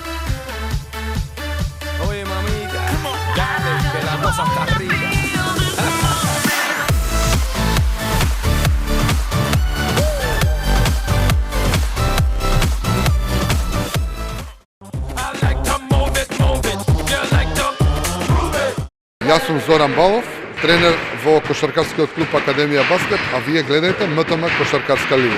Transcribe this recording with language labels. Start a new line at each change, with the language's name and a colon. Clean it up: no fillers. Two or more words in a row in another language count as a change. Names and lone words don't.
Spanish: Oye mamita, dale que la cosa está rica.
Macedonian: Јас сум Зоран Балов, тренер во кошаркарскиот клуб Академија Баскет, а вие гледате МТМ Кошаркарска лига.